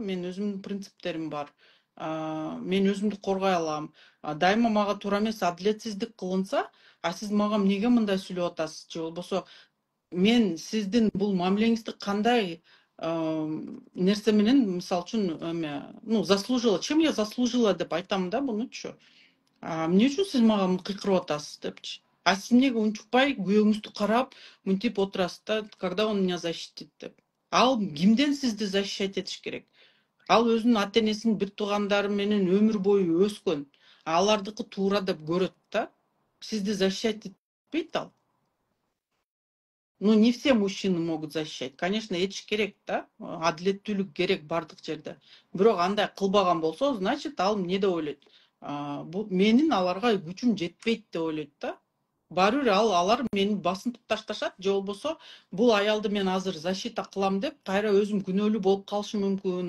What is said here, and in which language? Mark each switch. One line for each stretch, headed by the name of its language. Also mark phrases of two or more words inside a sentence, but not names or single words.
Kyrgyz: Мен өзүмдүн принциптерим бар. Мен өзүмдү коргой алам. Дайыма мага туура эмес адилетсиздик кылынса, сиз мага эмнеге мындай сүйлөп атасыз, же болбосо мен сиздин бул мамилеңизди кандай нерсе менен, мисалы үчүн, эме,
Russian: заслужила, чем я заслужила
Kyrgyz: деп айтам да бунучу. Эмне үчүн сиз мага кыйкырып атасыз депчи. Сиз эмнеге унчукпай күйөөңүздү карап, мынтип отурасыз да,
Russian: когда он меня защитит деп.
Kyrgyz: Ал кимден сизди защищать этиш керек? Ал өзүнүн ата-энесинин бир туугандары менен өмүр бою өскөн. Алардыкы туура деп көрөт да. Сизди защищать этпейт ал.
Russian: Не все мужчины могут защищать. Конечно,
Kyrgyz: этиш керек да. Адилеттүүлүк керек бардык жерде. Бирок андай кылбаган болсо, значит, ал эмне деп ойлойт? Бул менин аларга күчүм жетпейт деп ойлойт да. Баары бир алар мени басынтып ташташат, же болбосо бул аялды мен азыр защита кылам деп, кайра өзүм күнөөлүү болуп калышым мүмкүн.